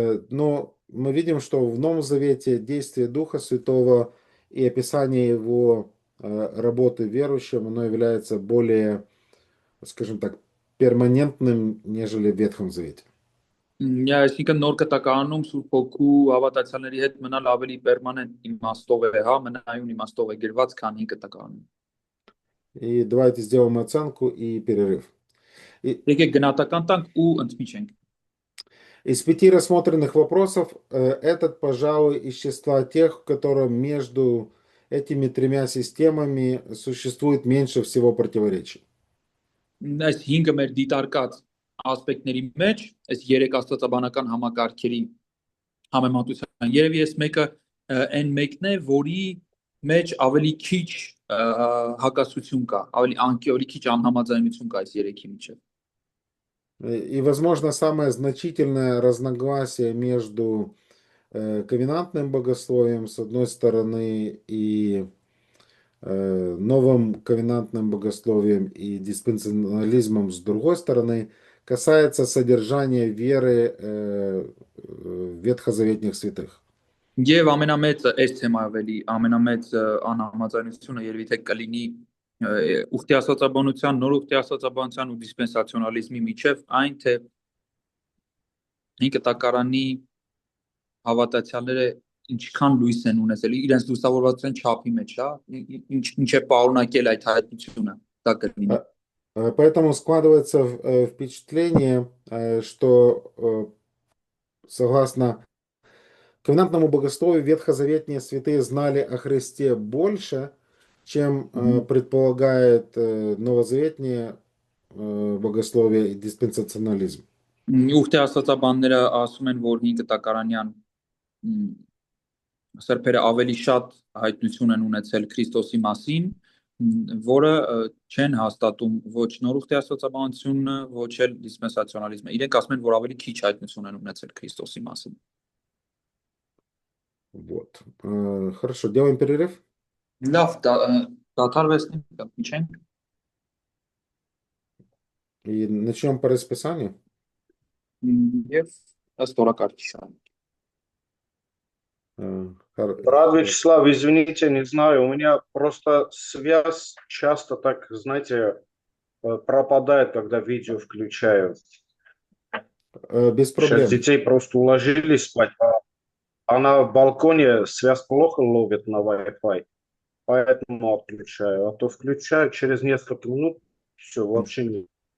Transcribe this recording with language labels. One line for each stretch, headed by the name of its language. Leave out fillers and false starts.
Russian: Но мы видим, что в Новом Завете действие Духа Святого и описание его работы верующим, оно является более, скажем так, перманентным, нежели в Ветхом Завете.
Armenian: Այսինքն նոր կտակարանում Սուրբ Հոգու հավատացյալների հետ մնալ ավելի պերմանենտ իմաստով է, մնայուն իմաստով է գրված, քան 5 կտակարանում։
Russian: И давайте сделаем оценку и перерыв.
Armenian: Եկեք գնահատական տանք ու ընդմիջենք։
Russian: Из 5 рассмотренных вопросов этот, пожалуй, из числа тех, в котором между этими тремя системами существует меньше всего противоречий.
Armenian: Այս 5-ը մեր դիտարկած ասպեկտների մեջ, այս 3 աստվածաբանական համակարգերի համեմատության երևի այս մեկը այն մեկն է, որի մեջ ավելի քիչ հակասություն կա, ավելի քիչ անհամաձայնություն կա այս 3-ի միջև։
Russian: И, возможно, самое значительное разногласие между ковенантным богословием, с одной стороны, и новым ковенантным богословием и диспенсионализмом, с другой стороны, касается содержания веры ветхозаветных святых.
Armenian: Եվ ամենամեծը այս թեմայով ամենամեծ անհամաձայնությունը երևի թե կլինի ուխտի աստվածաբանության, նոր ուխտի աստվածաբանության ու դիսպենսացիոնալիզմի միջև այն թե կտակարանի հավատացյալները ինչքան լույս են ունեցել իրենց լուսավորվածության չափի մեջ, հա, ինչ է պարունակել այդ հայտնությունը, դա կլինի։
Russian: Поэтому складывается впечатление, что согласно ковенантному богословию ветхозаветные святые знали о Христе больше, чем предполагает новозаветнее богословие и диспенсационализм.
Armenian: Ուխտի աստվածաբանները ասում են, որ 5 կտակարանյան սրբերը ավելի շատ հայտնություն են ունեցել Քրիստոսի մասին, որը չեն հաստատում ոչ նոր ուխտի աստվածաբանությունը, ոչ էլ դիսպենսացիոնալիզմը։ Իրենք ասում են, որ ավելի քիչ հայտնություն են ունեցել Քրիստոսի մասին։
Russian: Вот. Хорошо, делаем перерыв.
Armenian: Լավ, դադարվեցնենք, ինչենք։
Russian: И начнем по расписанию.
Armenian: Եվ ըստ օրակարգի շարունակ։
Russian: Брат Вячеслав, извините, не знаю, у меня просто связь часто так, знаете, пропадает, когда видео включаю. Без проблем. Сейчас детей просто уложили спать, а на балконе связь плохо ловит на Wi-Fi, поэтому отключаю. А то включаю через несколько минут, все, вообще не.